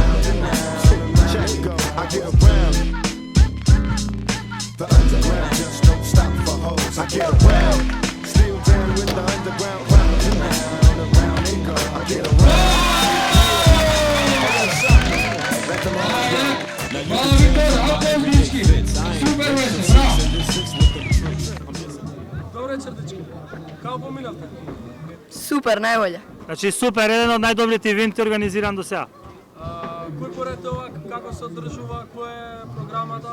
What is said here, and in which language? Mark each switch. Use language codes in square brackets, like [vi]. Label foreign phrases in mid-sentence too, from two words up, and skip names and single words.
[en] Check it go, I get around. The underground just don't stop for hoes. I get around, still down with the underground. Round and around they go. I get around. Let them all [mk] Добре, чердички. Како поминавте? Супер, најболje. Значи супер, еден од најдобрите ивенти организиран до сега. Кој поред ова, како се одржува, која е програмата?